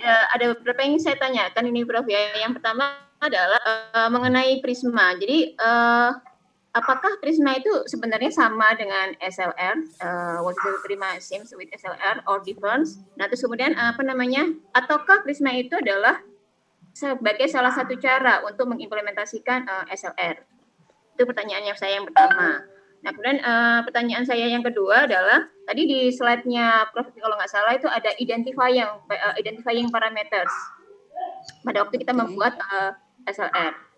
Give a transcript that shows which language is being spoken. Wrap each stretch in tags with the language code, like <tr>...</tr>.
<id>Ya, ada beberapa yang saya tanyakan ini Prof ya. Yang pertama adalah mengenai Prisma. Jadi apakah Prisma itu sebenarnya sama dengan SLR?</id> <en>Was the Prisma same with SLR or different?</en> <id>Nah, terus kemudian ataukah Prisma itu adalah sebagai salah satu cara untuk mengimplementasikan SLR? Itu pertanyaan saya yang pertama. Nah, kemudian pertanyaan saya yang kedua adalah tadi di slide-nya Prof kalau nggak salah itu ada identifying parameters pada waktu kita membuat SLR.</id>